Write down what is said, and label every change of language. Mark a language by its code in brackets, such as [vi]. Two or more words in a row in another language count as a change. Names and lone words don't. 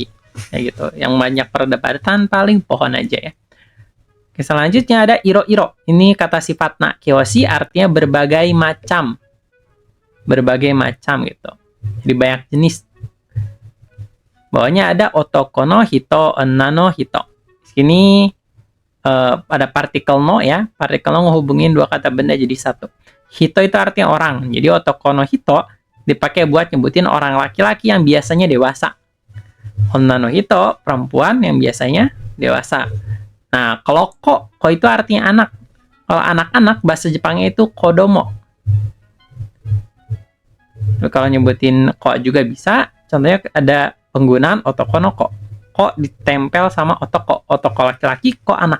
[id] Kayak gitu. Yang banyak perdebatan paling pohon aja ya. Oke, selanjutnya ada iro-iro. Ini kata sifat na. Kyoshi artinya berbagai macam. Berbagai macam gitu. Jadi banyak jenis. Bawahnya ada [ja] 男の人、女の人. [id] Sini ada partikel no ya. Partikel no ngehubungin dua kata benda jadi satu. Hito itu artinya orang. Jadi [ja] 男の人 [id] dipakai buat nyebutin orang laki-laki yang biasanya dewasa. [ja] 女の人, [id] perempuan yang biasanya dewasa. Nah, kalau ko itu artinya anak. Kalau anak-anak, bahasa Jepangnya itu kodomo. Kalau nyebutin ko juga bisa. Contohnya ada penggunaan [ja] 男の子. [id] Ko ditempel sama otoko. Otoko laki-laki, ko anak.